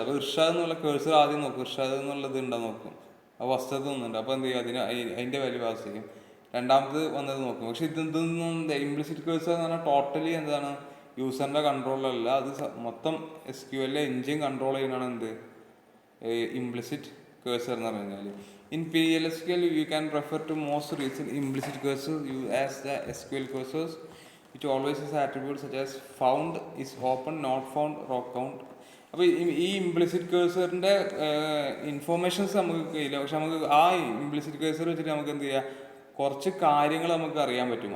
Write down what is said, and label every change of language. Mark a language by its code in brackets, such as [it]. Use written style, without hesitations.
[ml] അപ്പോൾ ഇർഷാദ് എന്നുള്ള കേഴ്സർ ആദ്യം നോക്കും, ഇർഷാദ് എന്നുള്ളത് ഉണ്ടോ നോക്കും. അപ്പോൾ ഫസ്റ്റത് ഒന്നുണ്ട്, അപ്പോൾ എന്ത് ചെയ്യും, അതിൻ്റെ വാല്യൂ പാസ് ചെയ്യും. രണ്ടാമത് വന്നത് നോക്കും. പക്ഷെ ഇതൊന്നും ഇംപ്ലിസിറ്റ് കേഴ്സർ എന്ന് പറഞ്ഞാൽ ടോട്ടലി എന്താണ്, യൂസറിൻ്റെ കൺട്രോളല്ല, അത് മൊത്തം SQL എഞ്ചിൻ കൺട്രോൾ ചെയ്യുന്നതാണ് എന്ത്, ഇംപ്ലിസിറ്റ് കേഴ്സർ എന്ന് പറഞ്ഞു കഴിഞ്ഞാൽ. [en] In PLSQL, you can refer to most recent implicit cursors used as the SQL cursors, which always has attributes such as found, is open, not found, row count. [ml] അപ്പോൾ ഈ implicit കേഴ്സറിൻ്റെ informations നമുക്ക് കഴിയില്ല. പക്ഷെ നമുക്ക് ആ ഇംപ്ലിസിറ്റ് കേഴ്സർ വെച്ചിട്ട് നമുക്ക് എന്ത് ചെയ്യാം, കുറച്ച് കാര്യങ്ങൾ നമുക്ക് അറിയാൻ പറ്റും.